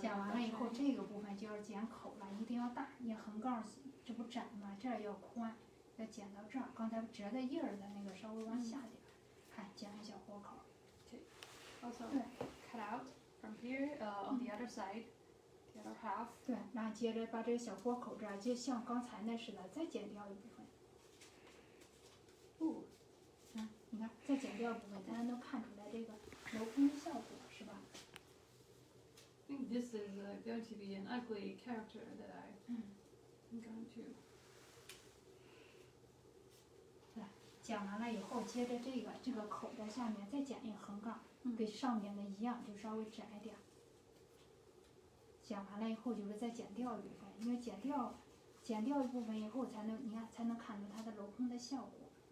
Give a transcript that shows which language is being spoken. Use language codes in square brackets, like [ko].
[zh] 剪完了以后，这个部分就要剪口了，一定要大。你横杠这不窄吗？这儿要宽，要剪到这儿。刚才折的印儿的那个稍微往下点，看剪一小豁口。 [en] Also cut out from here on the other side, the other half. [zh] 对，然后接着把这个小豁口这儿，就像刚才那似的，再剪掉一部分。你看，再剪掉一部分，大家能看出来这个镂空的效果，是吧？ [en] I think this is going to be an ugly character that I'm going to. [zh] 对，剪完了以后，接着这个口的下面再剪一个横杠，跟上面的一样，就稍微窄一点。剪完了以后，就是再剪掉一部分，因为剪掉一部分以后，才能看出它的镂空的效果。